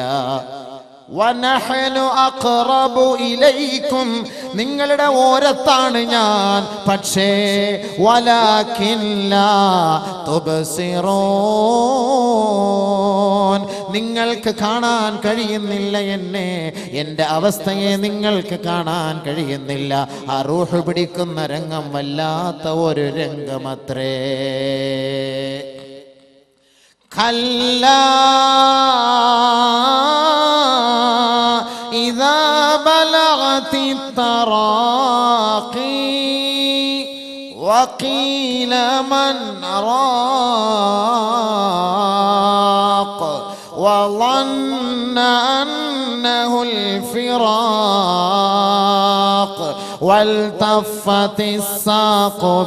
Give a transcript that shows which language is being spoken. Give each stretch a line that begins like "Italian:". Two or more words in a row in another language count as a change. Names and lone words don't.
Arabic: ونحن أقرب إليكم,
Malayalam: നിങ്ങളുടെ ഓരത്താണ് ഞാൻ, പക്ഷേ
Arabic: ولكن لا تبصرون,
Malayalam: നിങ്ങൾക്ക് കാണാൻ കഴിയുന്നില്ല എന്നെ, എൻ്റെ അവസ്ഥയെ നിങ്ങൾക്ക് കാണാൻ കഴിയുന്നില്ല. ആ റൂഹ് പിടിക്കുന്ന രംഗം വല്ലാത്ത ഒരു രംഗമത്രേ.
Arabic: കല്ലാ إذا بلغت التراقي وقيل من راق وظن أنه الفراق والتفت الساق